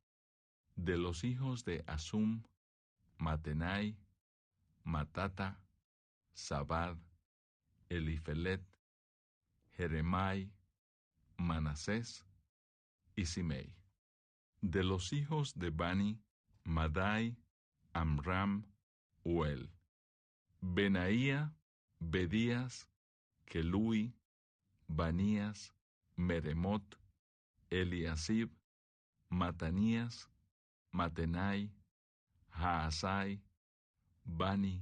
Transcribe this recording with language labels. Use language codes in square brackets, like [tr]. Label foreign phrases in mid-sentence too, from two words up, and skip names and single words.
[es] De los hijos de Asum, Matenai, Matata, Sabad, Elifelet, Jeremai, Manasés y Simei. De los hijos de Bani, Madai, Amram, Uel. Benaía, Bedías, Kelui, Banías, Meremot, Eliasib, Matanías, Matenai, Haasai, Bani,